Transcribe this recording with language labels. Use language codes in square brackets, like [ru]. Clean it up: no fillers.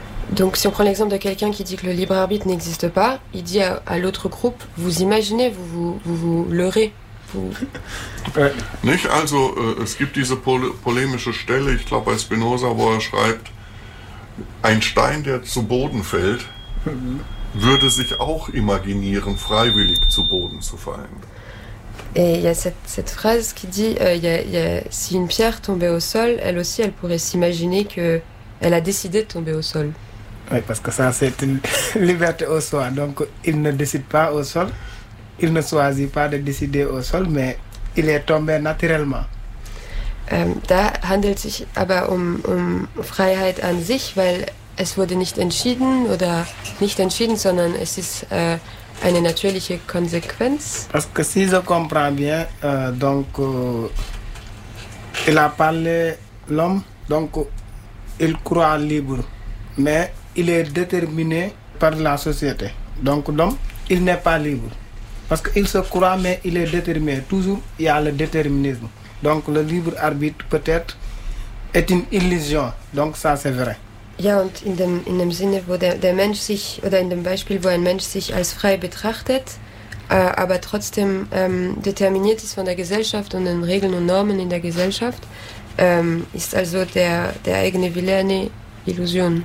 [fr] Donc si on prend l'exemple de quelqu'un qui dit que le libre arbitre n'existe pas, il dit à l'autre groupe, vous imaginez, vous leurrez. [de] Nicht, also es gibt diese polemische Stelle, ich glaube bei Spinoza, wo er schreibt, ein Stein, der zu Boden fällt, würde sich auch imaginieren, freiwillig zu Boden zu fallen. [fr] Et il y a cette phrase qui dit, si une pierre tombait au sol, elle aussi, elle pourrait s'imaginer qu'elle a décidé de tomber au sol. Oui, parce que ça, c'est une liberté au soi. Donc, il ne décide pas au sol, il ne choisit pas de décider au sol, mais il est tombé naturellement. [de] Da handelt sich aber um Freiheit an sich, weil es wurde nicht entschieden oder nicht entschieden, sondern es ist eine natürliche Konsequenz. [fr] Parce que si je comprends bien, donc, il a parlé l'homme, donc, il croit libre, mais il est déterminé par la société. Donc, l'homme, il n'est pas libre. Parce qu'il se croit, mais il est déterminé. Toujours, il y a le déterminisme. Donc, le libre arbitre, peut-être, est une illusion. Donc, ça, c'est vrai. [de] Ja, und in dem Sinne, wo der Mensch sich, oder in dem Beispiel, wo ein Mensch sich als frei betrachtet, aber trotzdem determiniert ist von der Gesellschaft und den Regeln und Normen in der Gesellschaft, ist also der eigene Wille eine Illusion.